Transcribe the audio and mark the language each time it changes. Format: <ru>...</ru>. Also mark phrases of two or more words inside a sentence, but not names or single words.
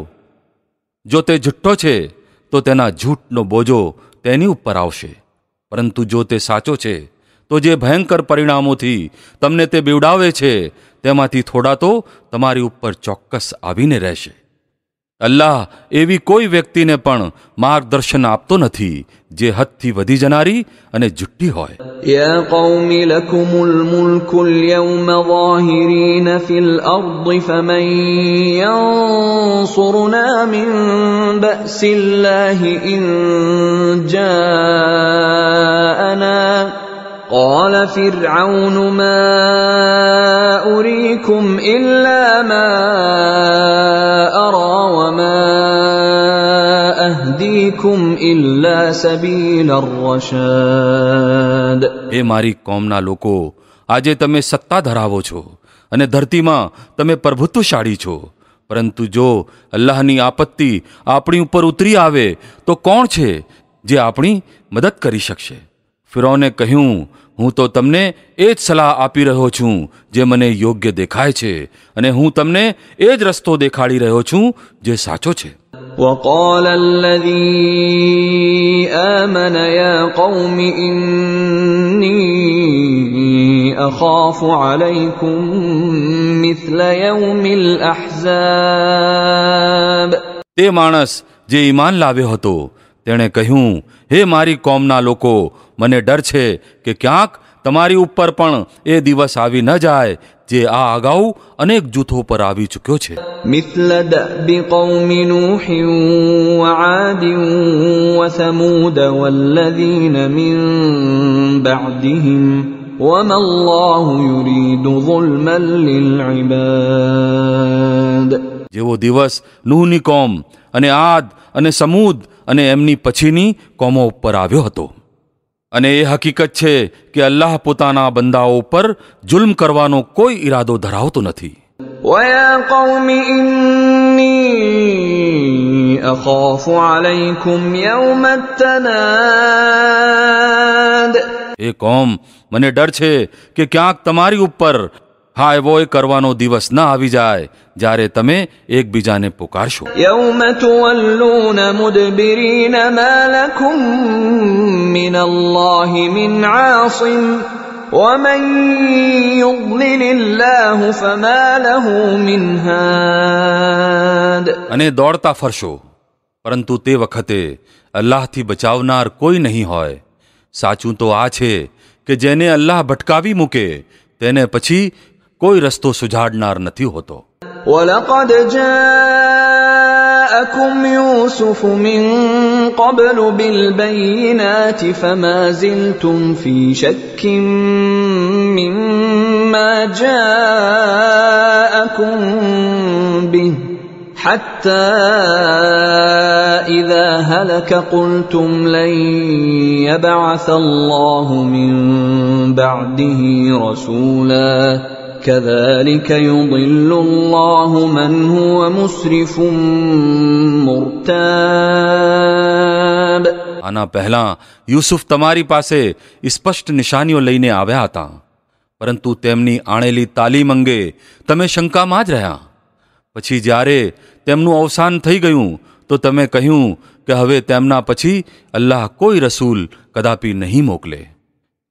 <gu>જો તે જુઠ્ઠો છે તો તેના જૂઠનો બોજો તેની ઉપર આવશે, પરંતુ જો તે સાચો છે તો જે ભયંકર પરિણામોથી તમને તે બીવડાવે છે તેમાંથી થોડા તો તમારી ઉપર ચોક્કસ આવીને રહેશે. અલ્લાહ એવી કોઈ વ્યક્તિને પણ માર્ગદર્શન આપતો નથી જે હદથી વધી જનારી અને જુઠ્ઠી હોય.</gu> <ar>يا قوم لكم الملك اليوم ظاهرين في الأرض فمن ينصرنا من بأس الله إن جاءنا قال فرعون ما أريكم إلا ما أرى وما أهديكم إلا سبيل الرشاد.</ar> <gu>એ મારી કોમના લોકો, આજે તમે સત્તા ધરાવો છો અને ધરતીમાં તમે પ્રભુત્વશાળી છો, પરંતુ જો અલ્લાહની આપત્તિ આપણી ઉપર ઉતરી આવે તો કોણ છે જે આપણી મદદ કરી શકશે? ફિરૌને કહ્યું, હું તો તમને એ જ સલાહ આપી રહ્યો છું જે મને યોગ્ય દેખાય છે, અને હું તમને એ જ રસ્તો દેખાડી રહ્યો છું જે સાચો છે.</gu> <ar>وقال الذي آمن يا قوم إني أخاف عليكم مثل يوم الأحزاب.</ar> <gu>તે માણસ જે ઈમાન લાવ્યો હતો તેણે કહ્યું, હે મારી કોમના લોકો, મને ડર છે કે ક્યાંક તમારી ઉપર પણ એ દિવસ આવી ન જાય જે આ અગાઉ અનેક જૂથો પર આવી ચૂક્યો છે.</gu> <ar>مثل دأب قوم نوح وعاد وثمود والذين من بعدهم وما الله يريد ظلما للعباد.</ar> <gu>જેવો દિવસ નૂહની કોમ અને આદ અને સમૂદ અને એમની પછીની કોમો ઉપર આવ્યો હતો. અને એ હકીકત છે કે અલ્લાહ પોતાના બંદાઓ ઉપર જુલ્મ કરવાનો કોઈ ઈરાદો ધરાવતો નથી.</gu> <ar>ويا قوم إني أخاف عليكم يوم التناد.</ar> <gu>એ કોમ, મને ડર છે કે ક્યાંક તમારી ઉપર હાય વોય કરવાનો દિવસ ન આવી જાય જ્યારે તમે એકબીજાને પુકારશો.</gu> <ar>يوم تولون مدبرين ما لكم من الله من عاصم ومن يضلل الله فما له من هاد.</ar> <gu>અને દોડતા ફરશો, પરંતુ તે વખતે અલ્લાહથી બચાવનાર કોઈ નહીં હોય. સાચું તો આ છે કે જેને અલ્લાહ ભટકાવી મૂકે તેને પછી કોઈ રસ્તો સુજાડનાર નથી હોતો.</gu> <ar>ولقد جاءكم يوسف من قبل بالبينات فما زلتم في شك مما جاءكم به حتى إذا هلك قلتم لن يبعث الله من بعده رسولا كذلك يضل الله من هو مسرف مرتاب.</ar> <gu>આના પહેલા યુસુફ તમારી પાસે સ્પષ્ટ નિશાનીઓ લઈને આવ્યા હતા, પરંતુ તેમની આણેલી તાલીમ અંગે તમે શંકામાં જ રહ્યા. પછી જ્યારે તેમનું અવસાન થઈ ગયું તો તમે કહ્યું કે હવે તેમના પછી અલ્લાહ કોઈ રસૂલ કદાપી નહીં મોકલે.</gu>